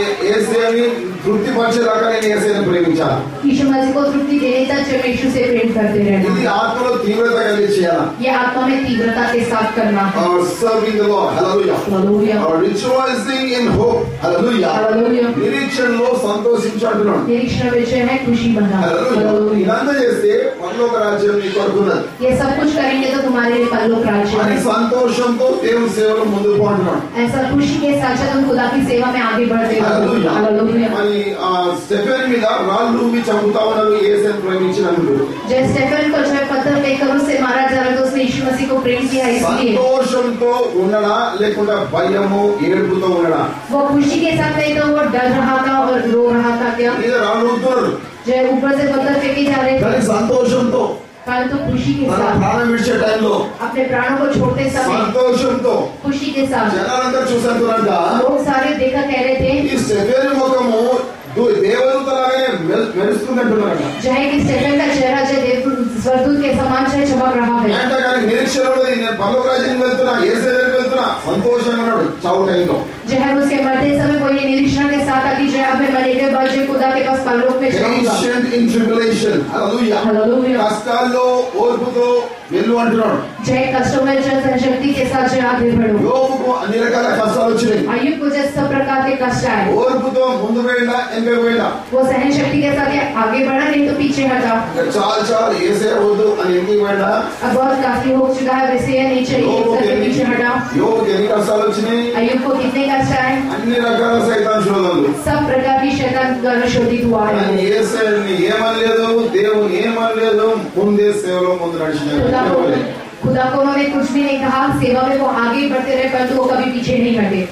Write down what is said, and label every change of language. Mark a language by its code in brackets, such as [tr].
[te] ఏసియాని తృప్తిపరిచేదాకా నేను ఏసియాని ప్రేమించాలి. [hi] यीशु मसीह को तृप्ति देने तक जब यीशु से प्रेम करते [te] ఇది [hi] रहना. [te] ఆత్మలో తీవ్రత కలిగి చేయాలి. [hi] ये आत्मा में तीव्रता के साथ करना है. [en] Serving the Lord. Hallelujah. [hi] Hallelujah. [en] Rejoicing in hope. Hallelujah. [hi] Hallelujah. [te] నిరీక్షణలో సంతోషించుంటున్నాడు. [hi] निरीक्षण विषय है खुशी मना. [en] Hallelujah. [hi] हालेलुया. [te] ఇదంతా చేస్తే పరలోక రాజ్యం నీ కొరకున్నది [hi] ये सब कुछ करेंगे तो तुम्हारे लिए परलोक राज्य [te] అని [hi] है. [te] సంతోషంతో దేవుని సేవలో ముందుకు అంటున్నాడు. [hi] ऐसा खुशी के साथ तुम खुदा की सेवा में आगे बढ़ते हो. [en] Hallelujah. [hi] हालेलुया. [te] మరి స్టెఫెన్ మీద రాళ్ళు చంపుతా ఉన్నారు యేసుని ప్రేమించినందుకు. [hi] जब स्टेफन को जो पत्थर लेकर उससे मारा जा रहा था, उसने यीशु मसीह को प्रेम किया इसलिए. [te] సంతోషంతో ఉండడా లేకుండా భయము ఏడుపుతో ఉండడా? [hi] वो खुशी के साथ नहीं तो वो डर रहा था और रो रहा था क्या? [te] మీద రాళ్ళు ఊతున్నారు [hi] जो ऊपर से पत्थर फेंके जा रहे [te] కానీ [hi] थे, [te] సంతోషంతో, [hi] परंतु खुशी के [te] తన [hi] साथ [te] ప్రాణం విడిచే టైంలో [hi] अपने प्राणों को छोड़ते समय [te] సంతోషంతో [hi] खुशी के साथ [te] జనాలంతా చూసేందుకంట [hi] लोग सारे देखा कह रहे थे [te] ఈ స్టెఫెన్ ముఖము దేవదూతలాగానే మెరుస్తుందంటున్నారంట. [hi] जो है कि स्टेफन का चेहरा जो स्वर्गदूत के समान जो चमक रहा है. [te] అంటే కానీ నిరీక్షణ ఉన్నది, నేను పరలోక రాజ్యానికి వెళ్తున్నా, యేసు దగ్గరికి వెళ్తున్నా, సంతోషంగా ఉన్నాడు చావు టైంలో. [hi] जो है उसके मरते समय वो ये निरीक्षण के साथ आती जो है अब मैं मरने के बाद जो खुदा के पास परलोक में जाऊंगा. [en] Patient in tribulation. Hallelujah. [hi] Hallelujah. [te] కష్టాల్లో ఓర్పుతో వెళ్ళు అంటున్నాడు. [hi] जो है कष्टों में जो शक्ति के साथ जो आगे बढ़ो. [te] యోబుకు అన్ని రకాల కష్టాలు వచ్చినాయి. [hi] अय्यूब को जो सब प्रकार के कष्ट आए, [te] ఓర్పుతో ముందు వెళ్ళా వెనక వెళ్ళా. [hi] वो सहन शक्ति के साथ आगे बढ़ा, नहीं तो पीछे हटा. [te] చాలు ఏసే వద్దు అని ఎందుకు వెళ్ళా? [hi] अब बहुत काफी हो चुका है, वैसे ये नहीं चाहिए, करके पीछे हटा. [te] యోబుకి ఎన్ని కష్టాలు వచ్చినాయి? [hi] अय्यूब को कितने कष्ट आए? [te] అన్ని రకాల సైతాన్ శోధనలు. [hi] सब प्रकार की शैतान द्वारा शोधित हुआ है. [te] కానీ యేసుని ఏమనలేదు, దేవుని ఏమనలేదు, ముందే సేవలో ముందు నడిచిన. [hi] खुदा को उन्होंने कुछ भी नहीं कहा, सेवा में वो आगे बढ़ते रहे परंतु वो कभी पीछे नहीं हटे।